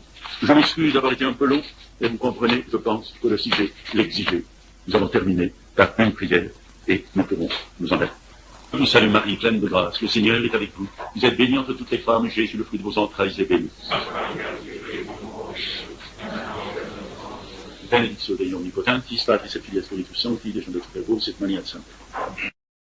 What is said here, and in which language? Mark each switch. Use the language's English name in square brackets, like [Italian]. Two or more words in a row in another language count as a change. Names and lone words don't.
[French] Je m'excuse d'avoir été un peu long, et vous comprenez, je pense, que le sujet l'exigeait. Nous allons terminer par une prière et nous pourrons nous en aller. Je vous salue Marie, pleine de grâce. Le Seigneur est avec vous. Vous êtes bénie entre toutes les femmes, et Jésus, le fruit de vos entrailles, est béni. [Latin] Benedictio Dei omnipotentis, Patris et Filius Spiritus Sancti, Descendat super vos, et maniat sancta.